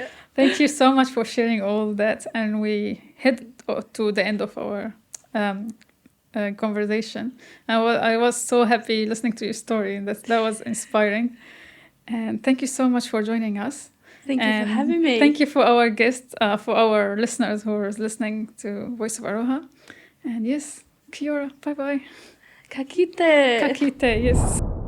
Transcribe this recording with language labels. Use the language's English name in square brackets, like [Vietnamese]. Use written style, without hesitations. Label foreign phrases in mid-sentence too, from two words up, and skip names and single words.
[English] Thank you so much for sharing all that, and we head to the end of our conversation. I was so happy listening to your story. That was inspiring, and thank you so much for joining us. Thank you And for having me. Thank you for our guests, for our listeners who are listening to Voice of Aroha. And yes, [Māori] kia ora, [English] bye bye. [Māori] Ka kite. Ka kite, [English] yes.